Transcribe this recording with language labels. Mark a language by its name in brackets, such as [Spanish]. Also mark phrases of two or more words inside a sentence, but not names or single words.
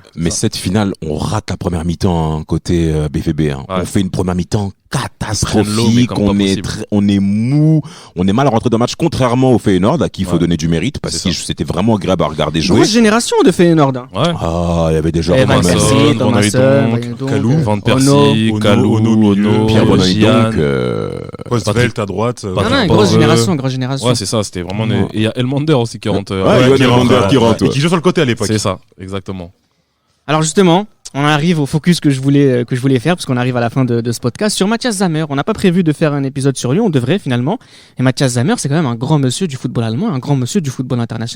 [French] Mais cette finale, on rate la première mi-temps côté BVB. Hein. Ouais. On fait une première mi-temps catastrophique, on est mou, on est mal rentré dans le match, contrairement au Feyenoord à qui il faut donner du mérite parce que c'était vraiment agréable à regarder jouer. Grosse génération de Feyenoord. Hein. Ouais. Ah, il y avait des joueurs Van Hooijdonk, Kalou, Van Persie, Kalou, Ono, Pierre Van Hooijdonk, Postvelt à droite. Grosse génération. Ouais, c'est ça, c'était vraiment et il y a Elmander aussi qui rentre. Et qui joue sur le côté à l'époque. C'est ça, exactement. Alors justement, on arrive au focus que je voulais faire parce qu'on arrive à la fin de ce podcast sur Matthias Zamer. On n'a pas prévu de faire un épisode sur lui, on devrait finalement. Et Matthias Zamer, c'est quand même un grand monsieur du football allemand, un grand monsieur du football international.